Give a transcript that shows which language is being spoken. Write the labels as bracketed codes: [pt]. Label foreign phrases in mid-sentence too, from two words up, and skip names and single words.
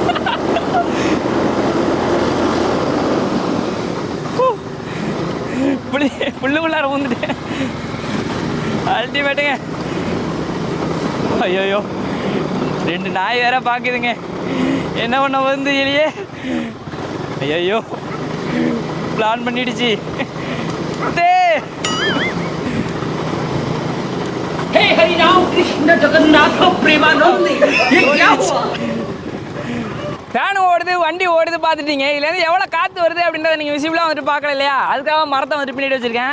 [ta] புள்ளுக்குள்ளார வந்துட்டேன். அல்டிமேட்டுங்க. ஐயோயோ, 2 நாய் வேற பார்க்குதுங்க, என்ன பண்ண வந்து இல்லையே. ஐயோ, பிளான் பண்ணிடுச்சு. [hi] हे हरि राम कृष्ण जगन्नाथ प्रेमानंद ये क्या हुआ? [ta] ஃபேன் ஓடுது, வண்டி ஓடுது பார்த்துட்டீங்க. இதுலேருந்து எவ்வளோ காற்று வருது அப்படின்றத நீங்கள் விசிபிளாக வந்துட்டு பார்க்கல இல்லையா? அதுக்காக மரத்தை வந்துட்டு பின்னாடி வச்சுருக்கேன்.